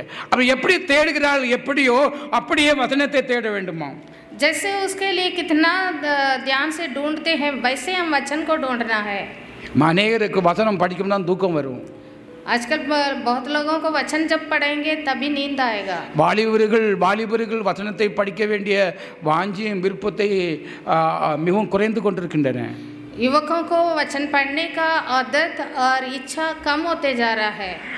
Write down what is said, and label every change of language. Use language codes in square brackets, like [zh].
[ta] அவர் எப்படி தேடுகிறாள், எப்படியோ அப்படியே வசனத்தை தேட வேண்டுமா? [hi] जैसे उसके लिए कितना ध्यान से ढूंढते हैं वैसे हम वचन को ढूंढना है. [ta] அநேகருக்கு வசனம் படிக்கும் தான் தூக்கம் வரும். [hi] आजकल बहुत लोगों को वचन जब पढ़ेंगे तभी नींद आएगा. [ta] வாலிபர்கள் வசனத்தை படிக்க வேண்டிய வாஞ்சியும் விருப்பத்தை மிகவும் குறைந்து கொண்டிருக்கின்றன. [hi] युवकों को वचन पढ़ने का आदत और इच्छा कम होते जा रहा है.